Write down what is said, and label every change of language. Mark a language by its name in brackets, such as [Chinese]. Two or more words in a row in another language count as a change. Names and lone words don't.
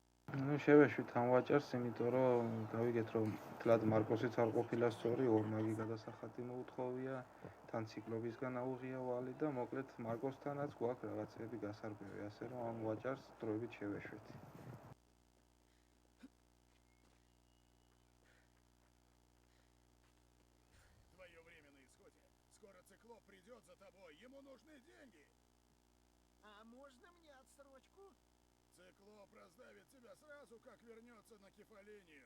[Georgian] ну შევეშვით ამ ვაჭარს, იმიტომ რომ გავიგეთ რომ თლად მარკოსიც არ ყოფილა სწორი, ორმაგი გადასახადი მოუთხოვია, თან ციკლობისგან აუღია ვალი და მოკლედ მარკოსთანაც გვაქვს რაღაცები გასარკვევი, ასე რომ ამ ვაჭარს დროებით შევეშვით. [Russian] Твое время на исходе. Скоро циклоп придет за тобой, ему нужны деньги. А можно мне отсрочку? Циклоп раздавит тебя сразу, как вернется на кефалинию.